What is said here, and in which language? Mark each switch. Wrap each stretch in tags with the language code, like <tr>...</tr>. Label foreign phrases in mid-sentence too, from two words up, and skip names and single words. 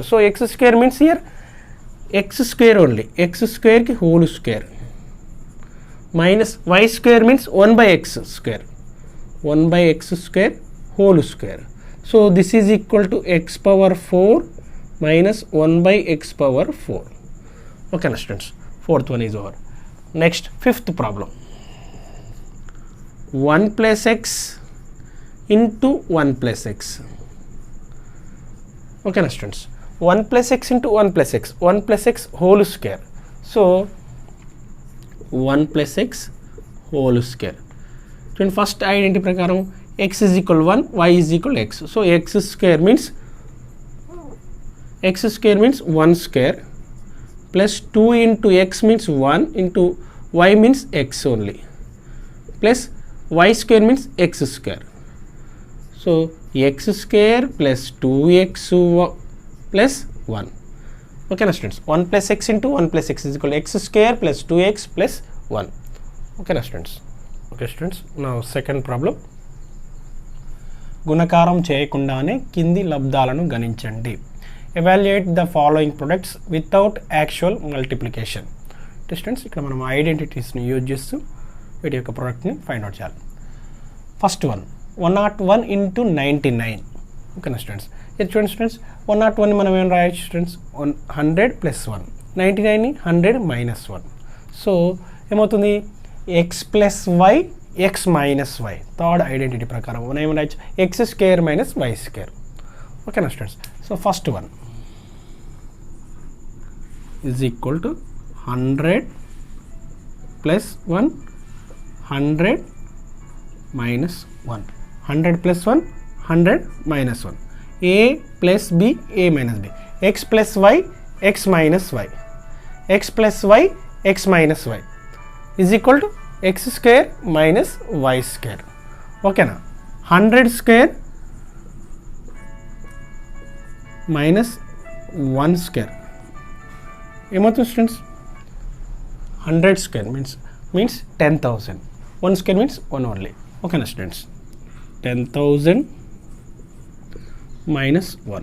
<en>So x square means here x square only, x squareki whole square minus y square means 1/x square, 1/x square whole square. So this is equal to x power 4 minus 1/x power 4. Okay na students, fourth one is over. Next fifth problem, 1 plus x into 1 plus x. Okay na students, 1 plus x into 1 plus x, 1 plus x whole square. So 1 plus x whole square. Then first identity prakaram x is equal 1, y is equal x. So x square means 1 square plus 2 into x means 1 into y means x only plus y square means x square. So x square plus 2x plus 1 Okay na students, 1 + x into 1 + x is equal x square plus 2x plus 1. Okay na students. Okay students,</en> <te>నా</te> <en>second problem,</en> <te>గుణకారం చేయకుండానే కింది లబ్ధాలను గణించండి.</te> <en>Evaluate the following products without actual multiplication.</en> <te>స్టూడెంట్స్, ఇక్కడ మనం ఐడెంటిటీస్ని యూజ్ చేస్తూ వీటి యొక్క ప్రొడక్ట్ని</te> <en>find out</en> <te>చేయాలి.</te> <en>First one 101 into 99. Okay na students,</en> <te>ఇది చూడండి స్టూడెంట్స్, 101ని మనం ఏం రాయొచ్చు స్టూడెంట్స్, 100 + 1, 99ని 100 - 1. సో ఏమవుతుంది, x + y x - y.</te> <en>third identity</en> <te>ప్రకారం మనం ఏం రాయొచ్చు, x² - y².</te> <en>Okay na students. So first one is equal to 100 + 1 100 - 1. 100 + 1 100 - 1. a + b a - b. x + y x - y. x + y x - y is equal to x² - y². ఓకేనా.</en> <te>100² - 1² ఏమవుతుంది స్టూడెంట్స్, 100² మీన్స్ 10,000.</te> <en>1² means 1 only. Okay na students, 10,000 - 1.</en>